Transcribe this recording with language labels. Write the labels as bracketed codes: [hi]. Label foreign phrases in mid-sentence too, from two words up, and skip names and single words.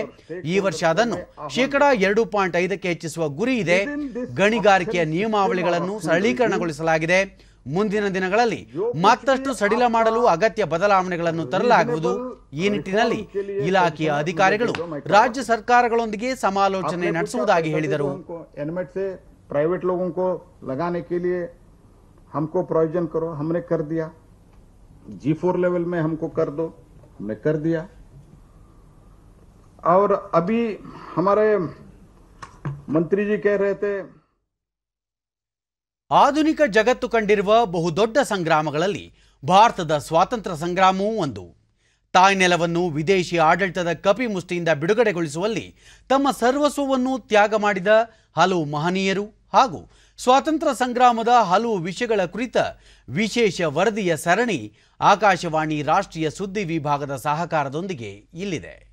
[kn] ಈ ವರ್ಷ ಅದನ್ನು -2.5ಕ್ಕೆ ಹೆಚ್ಚಿಸುವ ಗುರಿ ಇದೆ. ಗಣಿಗಾರಿಕೆಯ ನಿಯಮಾವಳಿಗಳನ್ನು ಸರಳೀಕರಣಗೊಳಿಸಲಾಗಿದೆ. ಮುಂದಿನ ದಿನಗಳಲ್ಲಿ ಮತ್ತಷ್ಟು ಸಡಿಲ ಮಾಡಲು ಅಗತ್ಯ ಬದಲಾವಣೆಗಳನ್ನು ತರಲಾಗುವುದು. ಈ ನಿಟ್ಟಿನಲ್ಲಿ ಇಲಾಖೆಯ ಅಧಿಕಾರಿಗಳು ರಾಜ್ಯ ಸರ್ಕಾರಗಳೊಂದಿಗೆ ಸಮಾಲೋಚನೆ ನಡೆಸುವುದಾಗಿ ಹೇಳಿದರು. [hi] प्राइवेट लोगों को लगाने के लिए हमको प्रोविजन करो, हमने कर दिया. G4 लेवल में हमको कर दो, हमने कर दिया. और अभी हमारे मंत्री जी कह रहे थे, [kn] ಆಧುನಿಕ ಜಗತ್ತು ಕಂಡಿರುವ ಬಹುದೊಡ್ಡ ಸಂಗ್ರಾಮಗಳಲ್ಲಿ ಭಾರತದ ಸ್ವಾತಂತ್ರ್ಯ ಸಂಗ್ರಾಮವೂ ಒಂದು. ತಾಯ್ನೆಲವನ್ನು ವಿದೇಶಿ ಆಡಳಿತದ ಕಪಿಮುಷ್ಟಿಯಿಂದ ಬಿಡುಗಡೆಗೊಳಿಸುವಲ್ಲಿ ತಮ್ಮ ಸರ್ವಸ್ವವನ್ನು ತ್ಯಾಗ ಮಾಡಿದ ಹಲವು ಮಹನೀಯರು ಹಾಗೂ ಸ್ವಾತಂತ್ರ್ಯ ಸಂಗ್ರಾಮದ ಹಲವು ವಿಷಯಗಳ ಕುರಿತ ವಿಶೇಷ ವರದಿಯ ಸರಣಿ ಆಕಾಶವಾಣಿ ರಾಷ್ಟ್ರೀಯ ಸುದ್ದಿ ವಿಭಾಗದ ಸಹಕಾರದೊಂದಿಗೆ ಇಲ್ಲಿದೆ.